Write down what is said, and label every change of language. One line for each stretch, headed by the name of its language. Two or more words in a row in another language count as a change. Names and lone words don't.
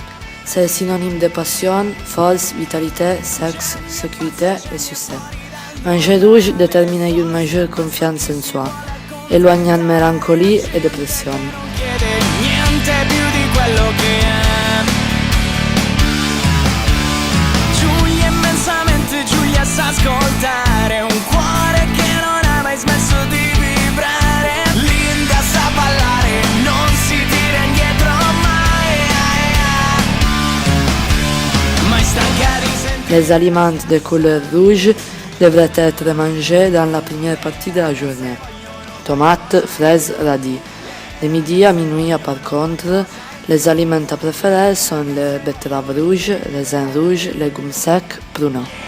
French: C'est synonyme de passion, force, vitalité, sexe, sécurité et succès. Manger rouge détermine une majeure confiance en soi, éloignant mélancolie et dépression.
Italian: Giulia sa ascoltare un cuore che non ha mai smesso di vibrare. Linda sa ballare, non si tira indietro mai. Mai stanca di sentire.
French: Les aliments de couleur rouge devraient être mangés dans la première partie de la journée. Tomates, fraises, radis. De midi à minuit, par contre, les aliments préférés sont les betteraves rouges, raisins rouges, légumes secs, pruneaux.